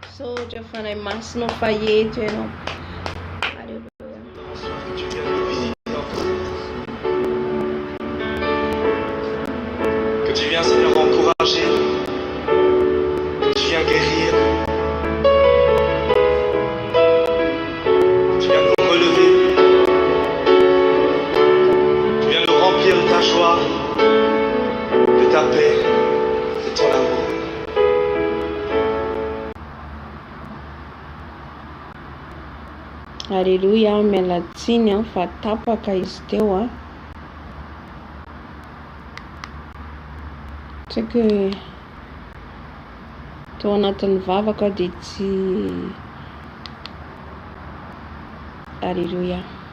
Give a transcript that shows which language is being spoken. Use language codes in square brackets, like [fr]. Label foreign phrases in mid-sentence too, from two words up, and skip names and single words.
[mg] loatra fanay masina faheto ianao. [fr] Que tu viens, Seigneur, encourager, que tu viens guérir, tu viens nous relever, tu viens nous remplir de ta joie, de ta paix, de ton amour. [mg] Alléluia, miala tsiny fa tapaka izy teo a. Tsaka tao anatin'ny vavaka dia tsy. Alléluia.